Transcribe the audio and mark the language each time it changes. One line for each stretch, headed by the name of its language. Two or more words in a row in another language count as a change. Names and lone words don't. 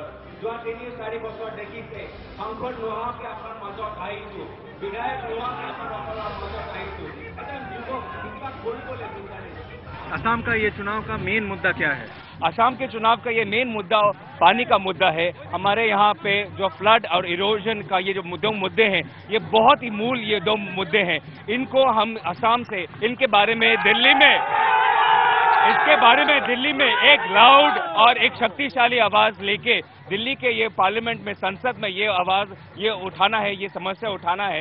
Assamese: যোৱা 3-4 বছৰ দেখিছে সাংসদ নোহোৱাকৈ আপোনাৰ মাজত আহিছোঁ, বিধায়ক নোহোৱাকৈ আপোনালোকৰ মাজত আহিছোঁ। এটা যুৱক কিবা কৰিবলৈ বিচাৰে।
Hindi: असम का ये चुनाव का मेन मुद्दा क्या है? असम के चुनाव का ये मेन मुद्दा पानी का मुद्दा है। हमारे यहाँ पे जो फ्लड और इरोजन का ये जो दो मुद्दे हैं, ये बहुत ही मूल ये 2 मुद्दे हैं। इनको हम असम से इनके बारे में दिल्ली में एक लाउड और एक शक्तिशाली आवाज लेके दिल्ली के ये पार्लियामेंट में, संसद में ये आवाज ये उठाना है, ये समस्या उठाना है।